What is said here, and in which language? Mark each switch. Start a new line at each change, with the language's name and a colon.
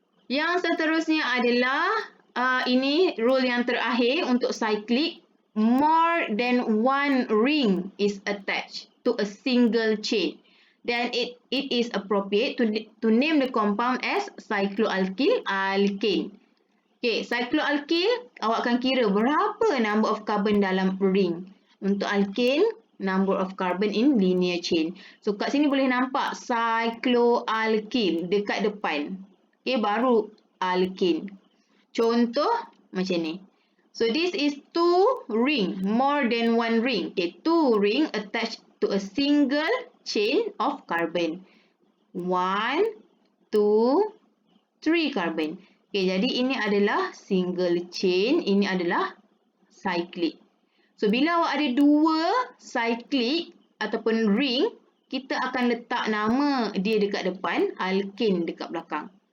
Malay: Yang seterusnya adalah ini rule yang terakhir untuk cyclic.
English: More than one ring is attached to a single chain. Then it is appropriate to name the compound as cycloalkyl alkane.
Malay: Okay, cycloalkyl, awak akan kira berapa
English: number of carbon
Malay: dalam ring.
English: Untuk alkane, number of carbon in linear chain.
Malay: So, kat sini boleh nampak cycloalkyl dekat depan. Okay, baru alkane. Contoh macam ni.
English: So, this is 2 ring, more than 1 ring. Okay, 2 ring attached to a single chain of carbon. 1, 2, 3 carbon.
Malay: Okay, jadi ini adalah single chain, ini adalah cyclic. So, bila awak ada 2 cyclic ataupun ring, kita akan letak nama dia dekat depan, alkane dekat belakang.